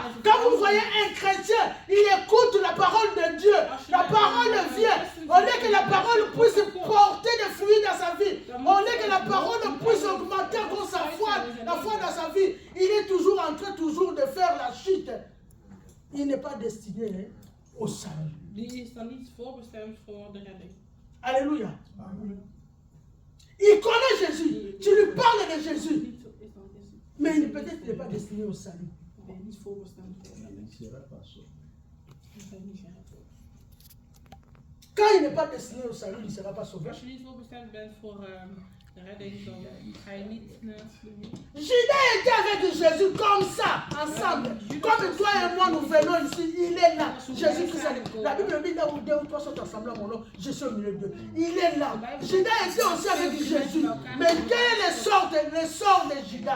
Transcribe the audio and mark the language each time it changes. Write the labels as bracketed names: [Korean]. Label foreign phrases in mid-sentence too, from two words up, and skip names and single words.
[French] Quand vous voyez un chrétien, il écoute la parole de Dieu. La parole vient. Au lieu que la parole puisse porter des fruits dans sa vie, au lieu que la parole puisse augmenter encore sa foi, la foi dans sa vie, il est toujours en train toujours de faire la chute. Il n'est pas destiné au salut. [Dutch] Die is dan niet voorbestemd voor de redding. [French] Alléluia. Il connaît Jésus. Tu lui parles de Jésus. Mais il peut-être n'est pas destiné au salut. Quand il n'est pas destiné au salut, il ne sera pas sauvé. [Dutch] Als je niet voorbestemd bent voor de redding, dan ga je niet [French] Judas était avec Jésus comme ça, ensemble. Comme toi et moi, nous venons ici, il est là. Jésus-Christ a dit, la Bible dit, là où deux ou trois sont ensemble à mon nom, je suis au milieu d'eux. Il est là. Judas était aussi avec Jésus. Mais quel est le sort de Judas?